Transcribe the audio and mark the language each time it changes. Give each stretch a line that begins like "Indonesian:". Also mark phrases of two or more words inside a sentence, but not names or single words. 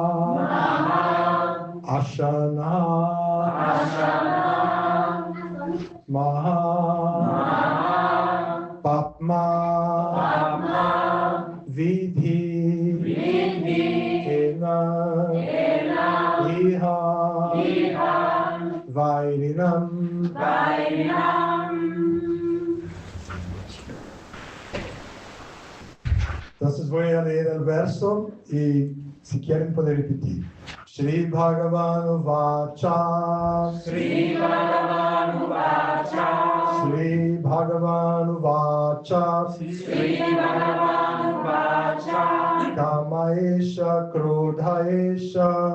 Sanskrit: Ashana. Maha. Papma. Vidhi. Ena. Iha. Vairinam.
Spanish: Entonces voy a leer el verso y si quieren pueden repetir.
Sanskrit: Shri Bhagavan Vacha. Shri Bhagavan Vacha. Shri Bhagavan Vacha. Shri Bhagavan Vacha. Kamaesha Krodhaesha.